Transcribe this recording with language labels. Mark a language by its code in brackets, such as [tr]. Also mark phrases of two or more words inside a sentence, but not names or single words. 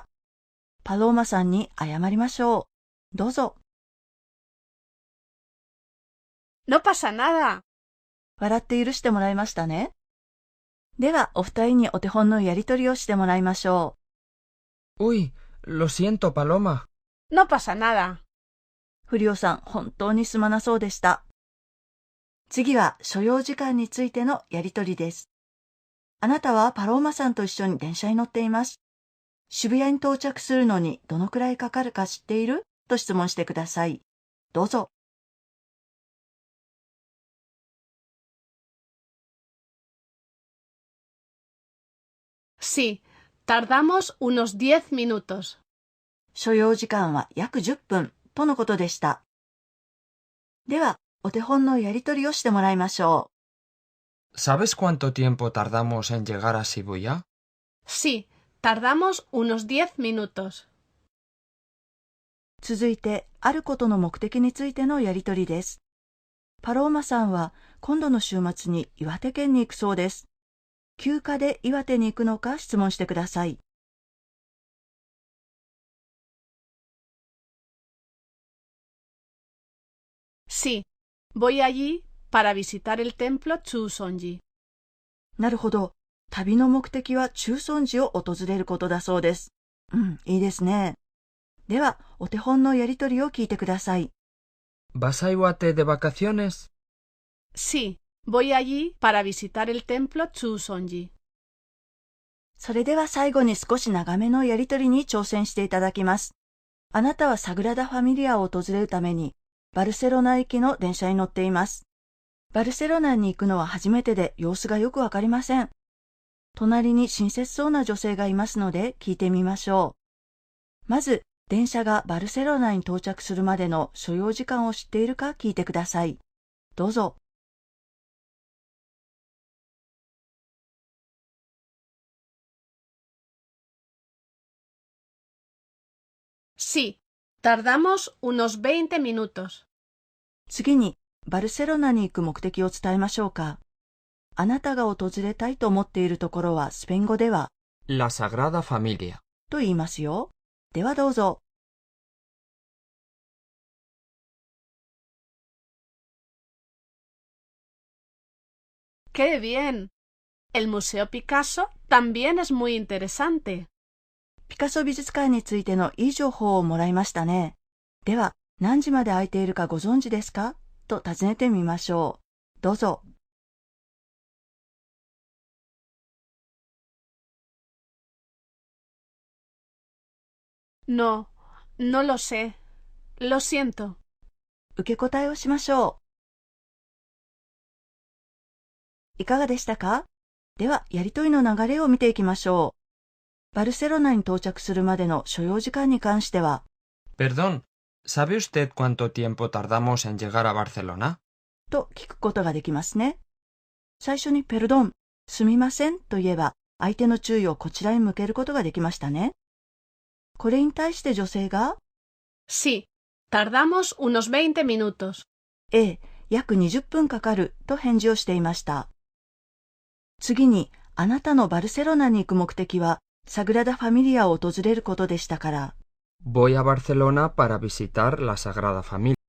[ja] パローマさんに謝りましょう。どうぞ。 [es] No pasa nada. [ja] 笑って許してもらいましたね。では、お二人にお手本のやりとりをしてもらいましょ [es] う。Uy, lo siento, Paloma. No pasa nada. [ja] フリオさん、本当にすまなそうでした。次は所要時間についてのやりとりです。あなたはパローマさんと一緒に電車に乗っています。渋谷に到着するのにどのくらいかかるか知っている？と質問してください。どうぞ。 [es] Sí, tardamos unos 10 minutos. [ja] 所要時間は約10分とのことでした。では、お手本のやりとりをしてもらいましょ [es] う。¿Sabes cuánto tiempo tardamos en llegar a Shibuya? Sí, tardamos unos 10 minutos. [ja] 続いて、あることの目的についてのやりとりです。パローマさんは今度の週末に岩手県に行くそうです。休暇で岩手に行くのか質問してください。 Sí, voy allí para visitar el templo Chūsonji. なるほど。旅の目的は中尊寺を訪れることだそうです。いいですね。では、お手本のやりとりを聞いてください。 [es] ¿Vas a Iwate de vacaciones? Sí, voy allí para visitar el templo Chūsonji. [ja] それでは最後に少し長めのやりとりに挑戦していただきます。あなたはサグラダ・ファミリアを訪れるために、バルセロナ行きの電車に乗っています。バルセロナに行くのは初めてで様子がよくわかりません。隣に親切そうな女性がいますので聞いてみましょう。まず、電車がバルセロナに到着するまでの所要時間を知っているか聞いてください。どうぞ。 Sí, tardamos unos 20 minutos. 次に、バルセロナに行く目的を伝えましょうか。あなたが訪れたいと思っているところはスペイン語では [es] La Sagrada Familia [ja] と言いますよ。ではどうぞ。 [es] ¡Qué bien! El Museo Picasso también es muy interesante. [ja] ピカソ美術館についてのいい情報をもらいましたね。では、何時まで空いているかご存知ですか？と尋ねてみましょう。どうぞ。 [es] No, no lo sé. Lo siento. [ja] 受け答えをしましょう。いかがでしたか？では、やりとりの流れを見ていきましょう。バルセロナに到着するまでの所要時間に関しては、 [es] Perdón, ¿sabe usted cuánto tiempo tardamos en llegar a Barcelona? [ja] と聞くことができますね。最初にペルドン、すみませんと言えば、相手の注意をこちらに向けることができましたね。これに対して女性が、 [es] Sí, tardamos unos 20 minutos. [ja] 約20分かかると返事をしていました。次に、あなたのバルセロナに行く目的は、サグラダ・ファミリアを訪れることでしたから、 [es] Voy a Barcelona para visitar la Sagrada Familia.